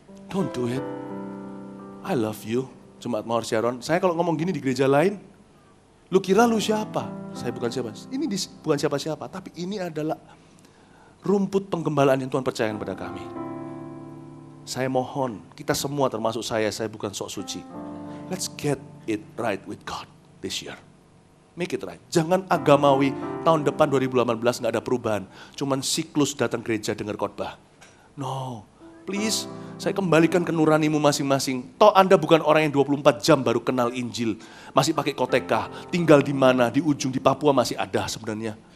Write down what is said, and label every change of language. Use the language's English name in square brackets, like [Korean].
[English] Don't do it. I love you, Jemaat Mawar Sharon. [Indonesian] Saya kalau ngomong gini di gereja lain, lu kira lu siapa? Saya bukan siapa. Ini bukan siapa-siapa, tapi ini adalah rumput penggembalaan yang Tuhan percayakan pada kami. Saya mohon, kita semua termasuk saya bukan sok suci. [English] Let's get it right with God this year. Make it right. [Indonesian] Jangan agamawi, tahun depan 2018 gak ada perubahan. Cuman siklus datang gereja dengar khotbah. [English] No, please, [Indonesian] saya kembalikan ke nuranimu masing-masing. Toh Anda bukan orang yang 24 jam baru kenal Injil. Masih pakai koteka, tinggal di mana, di ujung, di Papua masih ada sebenarnya.